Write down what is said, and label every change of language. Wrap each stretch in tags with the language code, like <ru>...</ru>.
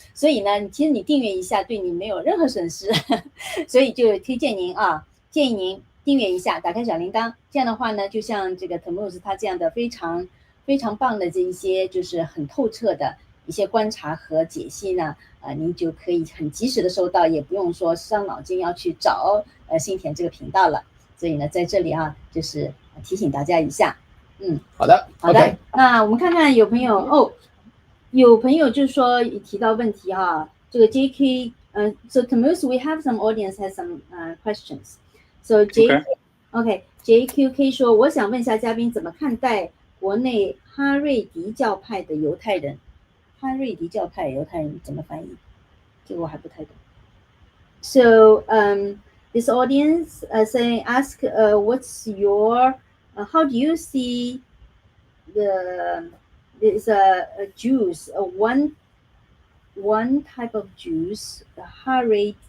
<zh>所以呢其实你订阅一下对你没有任何损失所以就推荐您建议您订阅一下，打开小铃铛，这样的话呢就像这个 Tamuz 他这样的非常非常棒的这一些就是很透彻的一些观察和解析呢您就可以很及时的收到，也不用说伤脑筋要去找新田这个频道了。所以呢在这里就是提醒大家一下。好的 OK， 那我们看看有朋友就是说提到问题这个 JK</zh> <en>so Tamuz we have some audience has some questions.</en> <zh>So JQK 说我想问一下嘉宾怎么看待国内哈瑞迪教派的犹太人。哈瑞迪教派犹太人怎么翻译？这个我还不太懂。</zh> <en>So this audience ask what's your how do you see there's Jews one type of Jews Haredi</en>